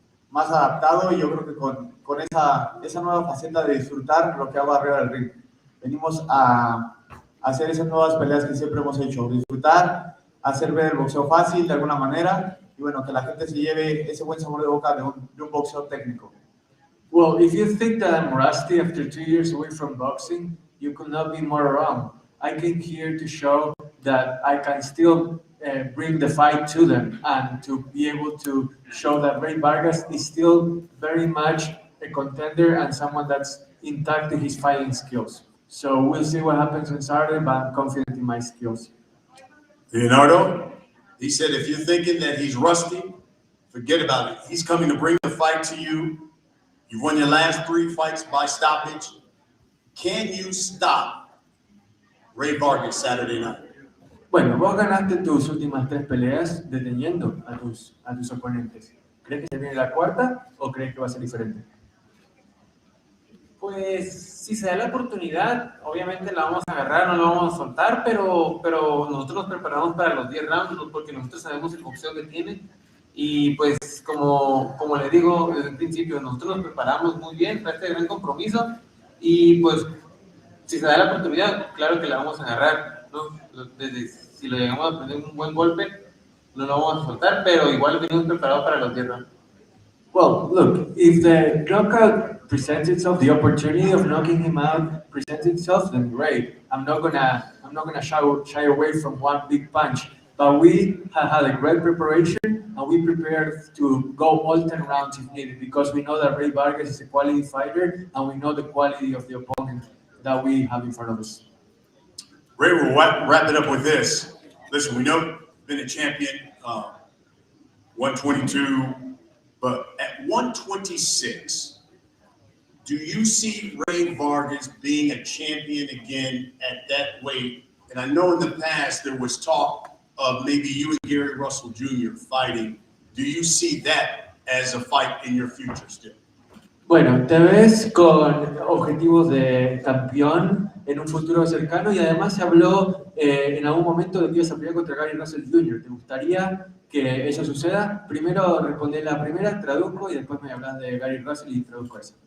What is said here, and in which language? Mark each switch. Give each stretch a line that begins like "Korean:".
Spanish: más adaptado y yo creo que con esa nueva faceta de disfrutar lo que hago arriba del ring. Venimos a hacer esas nuevas peleas que siempre hemos hecho, disfrutar, hacer ver el boxeo fácil de alguna manera y bueno, que la gente se lleve ese buen sabor de boca de un boxeo técnico.
English: Well, if you think that I'm rusty after 2 years away from boxing, you could not be more wrong. I came here to show that I can still bring the fight to them and to be able to show that Rey Vargas is still very much a contender and someone that's intact in his fighting skills. So we'll see what happens on Saturday, but I'm confident in my skills. Leonardo, he said if you're thinking that he's rusty, forget about it. He's coming to bring the fight to you. You've won your last 3 fights by stoppage. Can you stop Rey Vargas Saturday night?
Spanish: Bueno, vos ganaste tus últimas 3 peleas deteniendo a tus oponentes. ¿Crees que se viene la cuarta o crees que va a ser diferente? Pues si se da la oportunidad, obviamente la vamos a agarrar, no la vamos a soltar, pero nosotros nos preparamos para los 10 rounds porque nosotros sabemos el boxeo que tiene y pues como le digo desde el principio, nosotros nos preparamos muy bien para este gran compromiso y pues si se da la oportunidad, claro que la vamos a agarrar, ¿no? Si lo llegamos a prender un buen golpe, no lo vamos a soltar, pero igual venimos preparados para los 10 rounds.
English: Well, look, if the knockout presents itself, the opportunity of knocking him out presents itself, then great. I'm not gonna shy away from one big punch. But we have had a great preparation, and we prepared to go all 10 rounds if needed, because we know that Rey Vargas is a quality fighter, and we know the quality of the opponent that we have in front of us. Ray, we'll wrap it up with this. Listen, we know you've been a champion, 122, but at 126, do you see Rey Vargas being a champion again at that weight? And I know in the past there was talk of maybe you and Gary Russell Jr. fighting. Do you see that as a fight in your future still?
Spanish: Bueno, te ves con objetivos de campeón en un futuro cercano y además se habló en algún momento de que ibas a pelear contra Gary Russell Jr. ¿Te gustaría que eso suceda? Primero respondí la primera, traduzco y después me hablas de Gary Russell y traduzco eso.